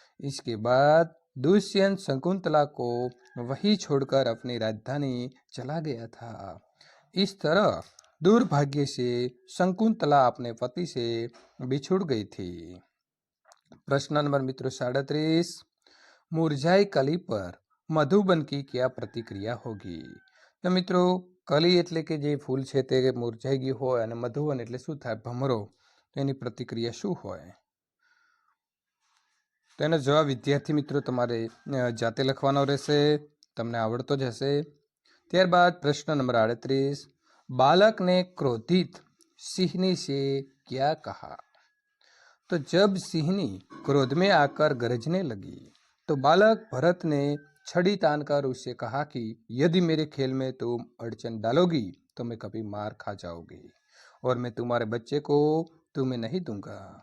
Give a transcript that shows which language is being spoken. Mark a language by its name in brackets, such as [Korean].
[Hindi] इसके बाद दुष्यंत शकुंतला को वही छोड़कर अपनी राजधानी चला गया था। इस तरह दुर्भाग्य से शकुंतला अपने पति से बिछुड़ गई थी। प्रश्न नंबर मित्रों 37, मुरझाई कली पर मधुबन की क्या प्रतिक्रिया होगी? तो मित्रों कली [Gujarati] એટલે કે જે ફૂલ છે તે મુરઝાઈ ગયું હોય અને મધુવન એટલે શું થાય? ભમરો। તેની પ્રતિક્રિયા શું હોય? તેનો જવાબ વિદ્યાર્થી મિત્રો તમારે જાતે લખવાનો રહેશે, તમને આવડતો જ હશે। ત્યારબાદ પ્રશ્ન નંબર 38, [Hindi] बालक ने क्रोधित सिंहनी से क्या कहा? तो जब सिंहनी क्रोध में आकर गरजने लगी तो बालक भरत ने छड़ी तानकर उससे कहा कि यदि मेरे खेल में तुम अड़चन डालोगी तो मैं कभी मार खा जाओगी और मैं तुम्हारे बच्चे को तुम्हें नहीं दूंगा।